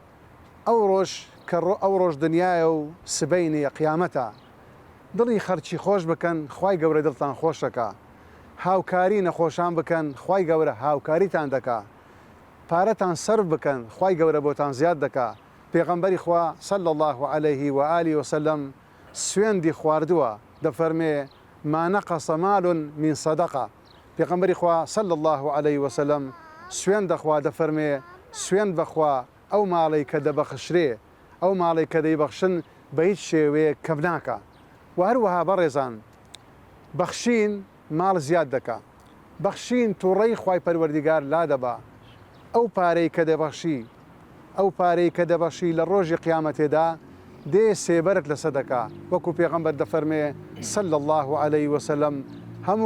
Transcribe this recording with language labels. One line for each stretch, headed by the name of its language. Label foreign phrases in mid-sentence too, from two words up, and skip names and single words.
Central Kurdish: ئەو ڕۆژ دنیاە و سبەینی قیامەتە دڵی خەرچی خۆش بکەن خوای گەورە دڵتان خۆش دەکا هاوکاری نەخۆشان بکەن خوای گەورە هاوکاریتان دەکا پارەتان سەرف بکەن خوای گەورە بۆتان زیاد دەکا. پێغەمبەری خوا
Arabic: صلی الله علیه و آله وسلم
Central Kurdish: سوێندی خواردووە دەفەرمێ
Arabic: ما نەقەص مال من صدقة.
Central Kurdish: پێغەمبەری خوا
Arabic: صلی الله علیه وسلم
Central Kurdish: سوێند دەخوا دەفەرمێ سوێند بەخوا ئەو ماڵی کە دەبەخشرێ ئەو ماڵی کە دەیبەخشن بە هیچ شێوەیە کەم ناکە. و هەروەها بەڕێزان بەخشین ماڵ زیاد دەکا بەخشین تووڕەی خوای پەروەردیگار لا دەبا ئەو پارەی کە دەبەخشی لە ڕۆژی قیامەتێدا دێ سێبەرت لەسەر دەکا وەکو پێغەمبەر دەفەرمێ
Arabic: صلی الله علیه وسلم
Central Kurdish: هەموو